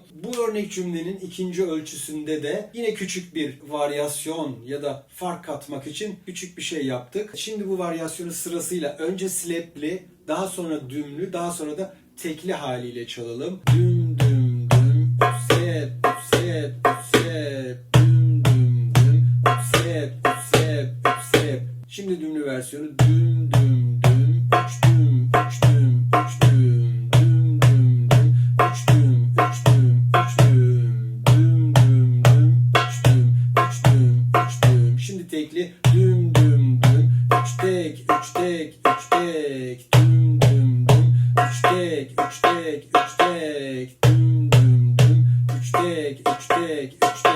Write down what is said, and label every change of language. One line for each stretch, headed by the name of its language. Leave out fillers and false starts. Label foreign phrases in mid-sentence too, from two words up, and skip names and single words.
Turkish: Bu örnek cümlenin ikinci ölçüsünde de yine küçük bir varyasyon ya da fark katmak için küçük bir şey yaptık. Şimdi bu varyasyonu sırasıyla önce slepli, daha sonra dümlü, daha sonra da tekli haliyle çalalım. Düm düm düm, sep sep sep, düm düm düm, sep sep sep. Şimdi dümlü versiyonu düm düm düm, üç düm, üç düm, üç düm, düm düm düm, üç düm, üç düm, üç düm, düm düm düm, üç düm, üç düm, üç düm. Şimdi tekli düm düm düm, üç tek, üç tek, üç tek, düm düm düm, üç tek, üç tek, üç tek, düm düm düm, üç tek, üç tek, üç tek.